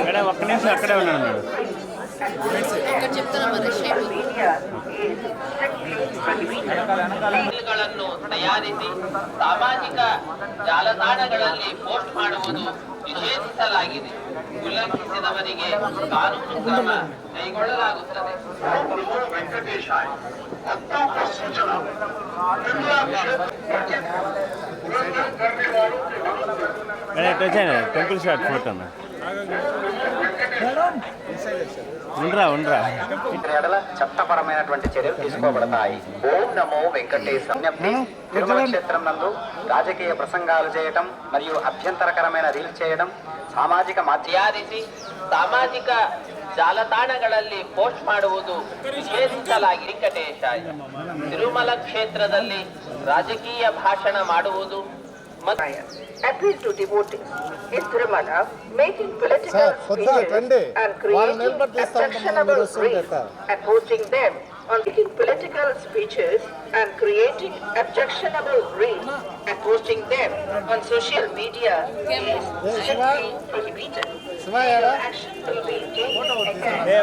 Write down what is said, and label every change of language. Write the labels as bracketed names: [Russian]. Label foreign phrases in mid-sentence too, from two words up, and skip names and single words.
[Telugu] మేడం ఒక్క నిమిషం అక్కడే ఉన్నాను మేడం. ఇక్కడ చెప్తున్నా మరి [Kannada] ಗಳನ್ನು ತಯಾರಿಸಿ ಸಾಮಾಜಿಕ ಜಾಲತಾಣಗಳಲ್ಲಿ ಪೋಸ್ಟ್ ಮಾಡುವುದು ನಿಷೇಧಿಸಲಾಗಿದೆ. ಉಲ್ಲಂಘಿಸಿದವರಿಗೆ ಕಾನೂನು ಕ್ರಮ ಕೈಗೊಳ್ಳಲಾಗುತ್ತದೆ. [English] temple shot photo ఉండరా [Telugu] చట్టపరమైనటువంటి చర్యలు తీసుకోబడతాయి. ఓం నమో వెంకటేశ. తిరుమల క్షేత్రం నందు రాజకీయ ప్రసంగాలు చేయటం మరియు అభ్యంతరకరమైన రీల్స్ చేయడం, సామాజిక [Kannada] ತಯಾರಿಸಿ ಸಾಮಾಜಿಕ ಜಾಲತಾಣಗಳಲ್ಲಿ ಪೋಸ್ಟ್ ಮಾಡುವುದು ನಿಷೇಧಿಸಲಾಗಿದೆ. ವೆಂಕಟೇಶಾಯ. ತಿರುಮಲ ಕ್ಷೇತ್ರದಲ್ಲಿ ರಾಜಕೀಯ ಭಾಷಣ ಮಾಡುವುದು [English] appeal to devotees in Tirumala, making political speeches and creating objectionable reels and posting them on making political speeches and creating objectionable reels and posting them on social media is strictly prohibited. Action will be taken against.